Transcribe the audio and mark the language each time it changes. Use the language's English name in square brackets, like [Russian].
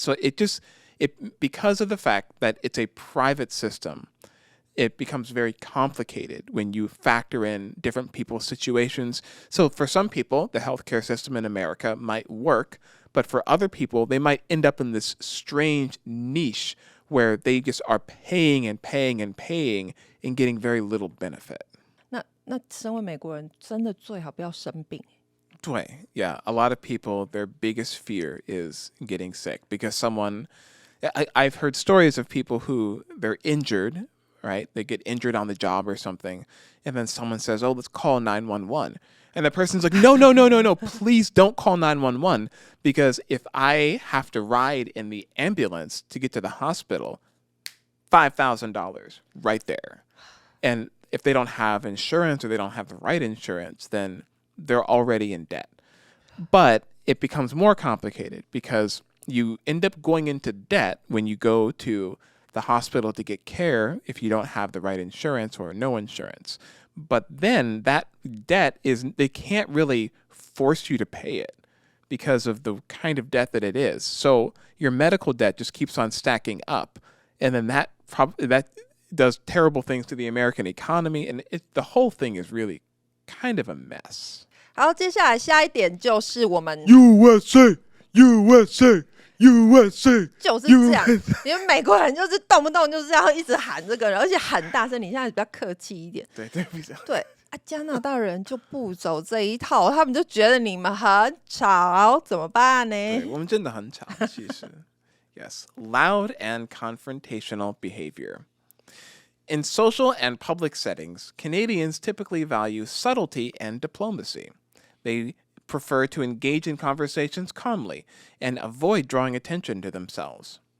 [English] So because of the fact that it's a private system, it becomes very complicated when you factor in different people's situations. So for some people, the healthcare system in America might work, but for other people, they might end up in this strange niche where they just are paying and paying and paying and getting very little benefit. [Chinese] 那身为美国人，真的最好不要生病。对, yeah. [English] A lot of people, their biggest fear is getting sick because I've heard stories of people who they're injured right? They get injured on the job or something, and then someone says, "Oh, let's call 911." And the person's like, "No, no, no, no, no, please don't call 911 because if I have to ride in the ambulance to get to the hospital, $5,000 right there." And if they don't have insurance or they don't have the right insurance, then they're already in debt. But it becomes more complicated because you end up going into debt when you go to the hospital to get care if you don't have the right insurance or no insurance. But then that debt they can't really force you to pay it because of the kind of debt that it is. So your medical debt just keeps on stacking up. And then that does terrible things to the American economy. And the whole thing is really kind of a mess. [Chinese] 好，接下来下一点就是我们 [English] USA, USA, USA [Chinese] 就是这样，因为美国人就是动不动就是要一直喊这个，而且很大声。你现在比较客气一点，对啊，加拿大人就不走这一套，他们就觉得你们很吵，怎么办呢？对，我们真的很吵，其实。 [English] Yes, loud and confrontational behavior. In social and public settings, Canadians typically value subtlety and diplomacy. They prefer to engage in conversations calmly and avoid drawing attention to themselves.